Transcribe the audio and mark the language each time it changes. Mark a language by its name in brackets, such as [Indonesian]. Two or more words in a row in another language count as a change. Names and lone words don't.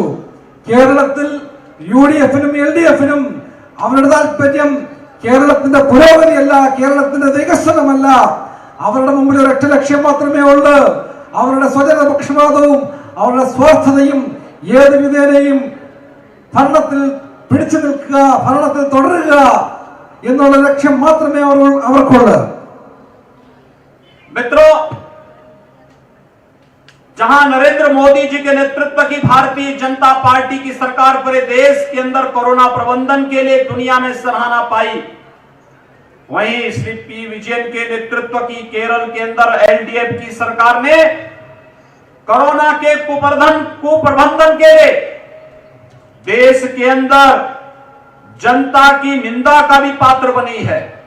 [Malayalam] കേരളത്തിൽ UDF-നും LDF-നും അവരുടെ താല്പര്യം കേരളത്തിന്റെ പുരോഗതിയല്ല, കേരളത്തിന്റെ വികസനമല്ല. അവരുടെ മുമ്പിൽ ഒരൊറ്റ ലക്ഷ്യം മാത്രമേ ഉള്ളൂ. അവരുടെ സ്വജനപക്ഷപാതവും അവരുടെ സ്വാർത്ഥതയും ഏത് വിധേനയും ഭരണത്തിൽ പിടിച്ചു നിൽക്കുക, ഭരണത്തിൽ തുടരുക എന്നുള്ള ലക്ഷ്യം മാത്രമേ അവർക്കുള്ളൂ. [Hindi] मित्रों, जहां नरेंद्र मोदी जी के नेतृत्व की भारतीय जनता पार्टी की सरकार पूरे देश के अंदर कोरोना प्रबंधन के लिए दुनिया में सराहना पाई, वहीं श्री P. विजयन के नेतृत्व की केरल के अंदर LDF की सरकार ने कोरोना के कुप्रबंधन के लिए देश के अंदर जनता की निंदा का भी पात्र बनी है।